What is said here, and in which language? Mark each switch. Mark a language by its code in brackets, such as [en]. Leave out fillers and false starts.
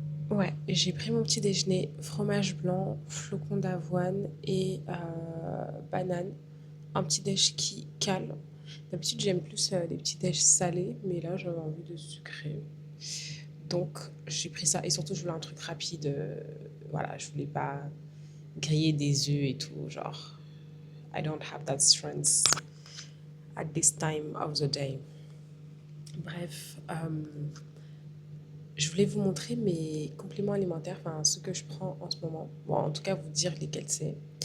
[fr] Ouais, j'ai pris mon petit déjeuner, fromage blanc, flocons d'avoine et banane. Un petit déj qui cale. D'habitude, j'aime plus les petits déj salés, mais là, j'avais envie de sucré. Donc, j'ai pris ça. Et surtout, je voulais un truc rapide. Voilà, je voulais pas griller des œufs et tout. [en] Genre, I don't have that strength at this time of the day. [fr] Bref, je voulais vous montrer mes compléments alimentaires, enfin, ce que je prends en ce moment. Bon, en tout cas, vous dire lesquels c'est.